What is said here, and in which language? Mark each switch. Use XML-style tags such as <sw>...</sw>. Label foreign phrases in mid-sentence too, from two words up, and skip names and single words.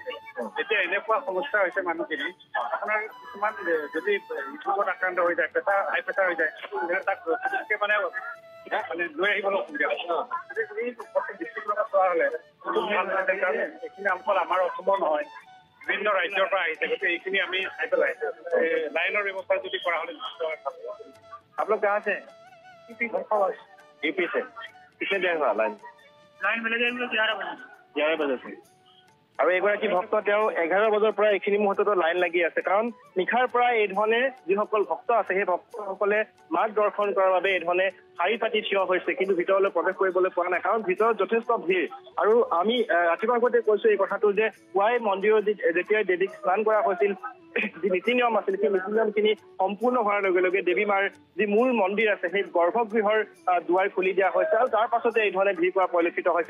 <as>এতিয়া এনেকুৱা সমস্যা হৈছে মানুহখিনি আপোনাৰ কিছুমান যদি ইউটিউবত আক্ৰান্ত হৈ যায়, হাই প্ৰেছাৰ হৈ যায় তেতিয়াহ'লে তাক মানে লৈ আহিবলৈ অসুবিধা হয়। এই ডিষ্ট্ৰিক্টৰ পৰা চোৱা হ'লে ভাল নাথাকে কাৰণ এইখিনি অকল আমাৰ অসমৰ নহয় বিভিন্ন ৰাজ্যৰ পৰা আহিছে। গতিকে এইখিনি আমি চাই পেলাই লাইনৰ ব্যৱস্থা যদি কৰা হ'লে</as> <hi>আপোনালোক कहाँ से? यूपी से। कितने देर हुआ लाइन मिलेगा 11 बजे से</hi> <as>আৰু এগৰাকী ভক্ত তেওঁ 11 বজাৰ পৰা এইখিনি মুহূৰ্তত লাইন লাগি আছে। কাৰণ নিশাৰ পৰা এই ধৰণে যিসকল ভক্ত আছে সেই ভক্তসকলে মাক দৰ্শন কৰাৰ বাবে এই ধৰণে শাৰী পাতি থিয় হৈছে, কিন্তু ভিতৰলৈ প্ৰৱেশ কৰিবলৈ পৰা নাই কাৰণ ভিতৰত যথেষ্ট ভিৰ। আৰু আমি ৰাতিপুৱা আগতে কৈছোঁ এই কথাটো যে পুৱাই মন্দিৰত যেতিয়াই দেৱীক স্নান কৰা হৈছিল যি নীতি নিয়ম আছিল সেই নীতি নিয়মখিনি সম্পূৰ্ণ হোৱাৰ লগে লগে দেৱী মাৰ যি মূল মন্দিৰ আছে সেই গৰ্ভগৃহৰ দুৱাৰ খুলি দিয়া হৈছে আৰু তাৰ পাছতে এই ধৰণে ভিৰ কৰা পৰিলক্ষিত হৈছে।</as>